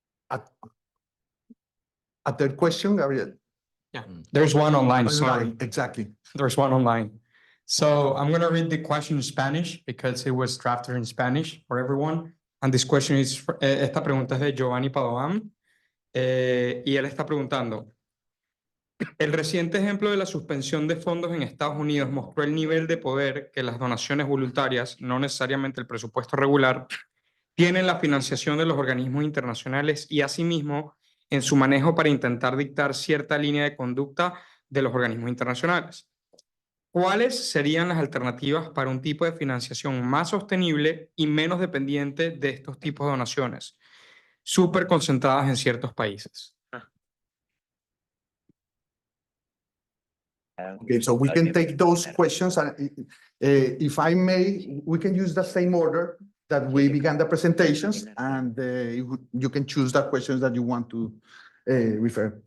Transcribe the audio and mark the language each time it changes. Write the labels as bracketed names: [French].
[English] A third question, Gabriel? Yeah, there's one online, sorry. Exactly. There's one online. So I'm going to read the question in Spanish because it was drafted in Spanish for everyone. And this question is, [Spanish] esta pregunta es de Giovanni Padoan. Y él está preguntando, el reciente ejemplo de la suspensión de fondos en Estados Unidos mostró el nivel de poder que las donaciones voluntarias, no necesariamente el presupuesto regular, tienen la financiación de los organismos internacionales y asimismo en su manejo para intentar dictar cierta línea de conducta de los organismos internacionales. ¿Cuáles serían las alternativas para un tipo de financiación más sostenible y menos dependiente de estos tipos de donaciones, súper concentradas en ciertos países? [English] Okay, so we can take those questions and if I may, we can use the same order that we began the presentations and you can choose the questions that you want to refer.